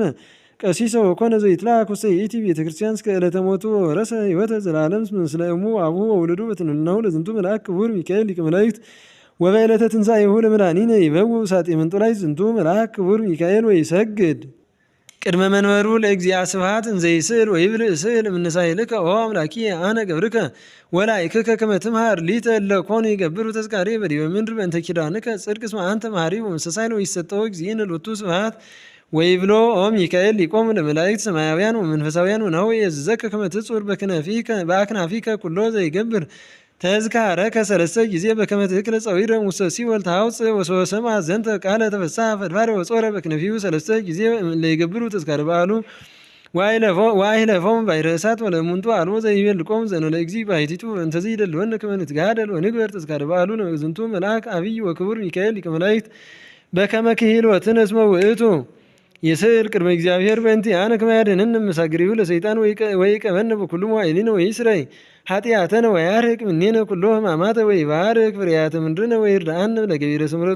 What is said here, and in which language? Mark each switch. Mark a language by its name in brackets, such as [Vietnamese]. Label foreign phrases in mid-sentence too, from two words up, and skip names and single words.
[Geez] ቀሲሰ ወኮነ ዘይትለአክ ውስተ ይእቲ ቤተ ክርስቲያን እስከ ዕለተ ሞቱ ወወረሰ ሕይወተ ዘላለም ምስለ እሙ ወአቡሁ ወውሉዱ በትንንናሁ ለዝንቱ መልአክ ክቡር ሚካኤል ሊቀ መላእክት ወበዕለተ ትንሣኤሁ ለመድኃኒነ ይበውእ ውሳጤ ምንጦላዕት ዝንቱ መልአክ ክቡር ሚካኤል ወይሰግድ ቅድመ መንበሩ ለእግዚአ ስብሐት እንዘይስእል ወይብልዕ ስእል እምነሳይልከ ኦ አምላኪየ አነ ገብርከ ወላእክከ ከመ ትምሃር ሊተ እለ ኮኑ ይገብሩ ተዝካሬ በዲበ ምድር በእንተ ኪዳንከ ጽድቅ እስመ አንተ መሐሪ ወምስተሳይል ወይሰጠው እግዚእነ ሎቱ ስብሐት ወይብሎ ኦ ሚካኤል ሊቆሙ ለመላእክት ሰማያውያን ወመንፈሳውያን ወናሁ የእዝዘከ ከመ ትጹር በአክናፊከ ኩሎ ዘይገብር ተዝካረከ ሰለስተ ጊዜ በከመ ትክለ ጸዊረ ውስተ ሲኦል ታውፅእ ወሶበ ሰምዐ ዘንተ ቃለ ተፈስሐ ፈድፋደ ወጾረ በክነፊሁ ሰለስተ ጊዜ ለይገብሩ ተዝካረ በዓሉ ወአይለፎሙ ባሕረ እሳት ወለእሙንቱ አልቦ ዘይቤልቆሙ ዘእንበለ እግዚእ ባሕቲቱ እንተ ዘይደልወነ ከመ ንትጋደል ወንግበር ተዝካረ በዓሉ ዝንቱ መልአክ አብይ ወክቡር ሚካኤል ሊቀ መላእክት በከመ ክሂልወትነ እስመ ውእቱ የስዕል ቅድመ እግዚአብሔር በእንቲአነ ከመ ያድኅነነ እምሳግሪሁ ለሰይጣን ወይቀበነ በኩሉ መዋዕሊነ ወይስረይ ኃጢአተነ ወያርቅ እምኔነ ኩሎ ሕማማተ ወይባርክ ፍሬያተ ምድርነ ወይርድአነ ለገቢረ ስምረቱ